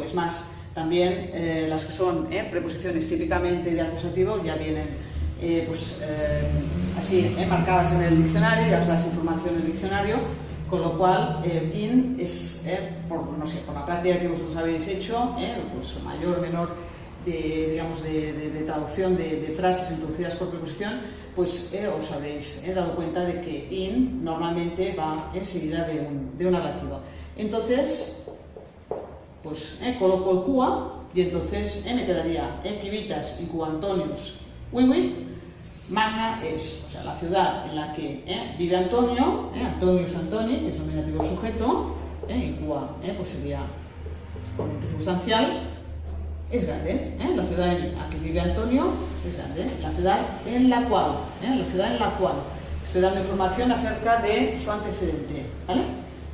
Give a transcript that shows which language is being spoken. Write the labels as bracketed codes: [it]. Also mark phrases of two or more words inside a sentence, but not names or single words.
[es] Es más, también las que son preposiciones típicamente de acusativo ya vienen así marcadas en el diccionario, ya os das información en el diccionario, con lo cual in es, por la práctica que vosotros habéis hecho, pues mayor o menor de traducción de frases introducidas por preposición, pues os habéis dado cuenta de que in normalmente va enseguida de un ablativo. Entonces, pues coloco el cua y entonces me quedaría [la] civitas in cua Antonius vivit, magna es, [es] o sea, la ciudad en la que vive Antonio, [la] Antonius Antoni, [es] que es nominativo sujeto, [la] in cua [es] pues sería circunstancial, es grande, la ciudad en la que vive Antonio es grande, la ciudad en la cual estoy dando información acerca de su antecedente, ¿vale?